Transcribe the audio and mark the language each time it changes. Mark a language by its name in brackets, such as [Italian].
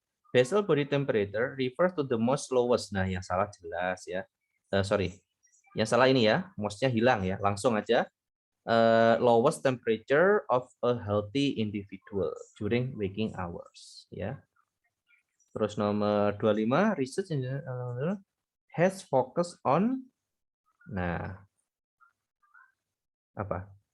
[English] Basal body temperature refers to the most lowest. [Indonesian] Nah, yang salah jelas ya. Sorry, yang salah ini ya, most-nya hilang ya. Langsung aja. [English] Lowest temperature of a healthy individual during waking hours ya. [Indonesian] Terus nomor 25, [English] research has focus on, [Indonesian] nah apa?